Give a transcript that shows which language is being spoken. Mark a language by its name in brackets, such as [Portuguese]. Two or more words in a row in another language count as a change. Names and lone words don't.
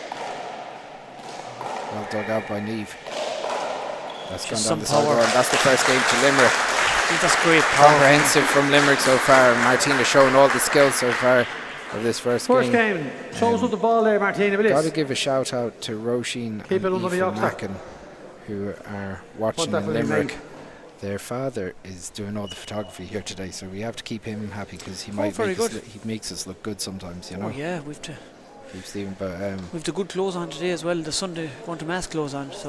[English] Well dug out by Niamh. That's gone Just down the some side power. door, and that's the first game to Limerick. I think that's great power. Comprehensive from Limerick so far. Martina showing all the skills so far of this first game. First game. Show us with the ball there, Martina. Got to give a shout out to Roisin Keep it and under the Aoife oxer. Mackin, who are watching that in for the Limerick. league. Their father is doing all the photography here today, so we have to keep him happy because he very good. he makes us look good sometimes, you know. Oh yeah, we've Stephen, but the good clothes on today as well. The Sunday going to mass clothes on. So